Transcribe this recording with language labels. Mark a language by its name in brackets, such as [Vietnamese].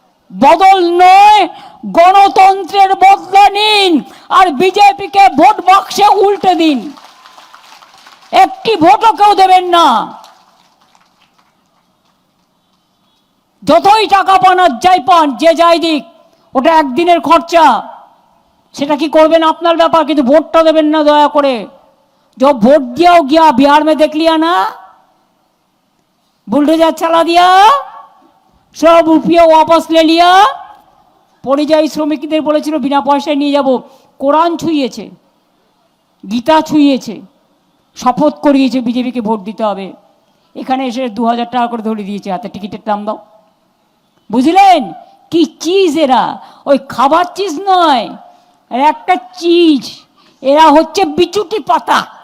[Bangla] বদল নয়, গণতন্ত্রের বদলা নিন আর বিজেপিকে ভোট বাক্সে উল্টে দিন, একটি ভোটও কেউ দেবেন না। যতই টাকা পান আর যাই পান, যে যাই দিক, ওটা একদিনের খরচা, সেটা কি করবেন আপনার ব্যাপার, কিন্তু ভোটটা দেবেন না দয়া করে। [Hindi] जो वोट दिया हो गया, बिहार में देख लिया ना, बुलडोजर चला दिया, सब रुपया वापस ले लिया। [Bangla] পরিযায়ী শ্রমিকদের বলেছিল বিনা পয়সায় নিয়ে যাব, কোরআন ছুঁয়েছে, গীতা ছুঁয়েছে, শপথ করিয়েছে বিজেপিকে ভোট দিতে হবে। এখানে এসে 2000 টাকা করে ধরে দিয়েছে হাতে, টিকিটের দাম দাও। বুঝলেন কি চিজ এরা, ওই খাবার চিজ নয়, একটা চিজ, এরা হচ্ছে বিচুটি পাতা।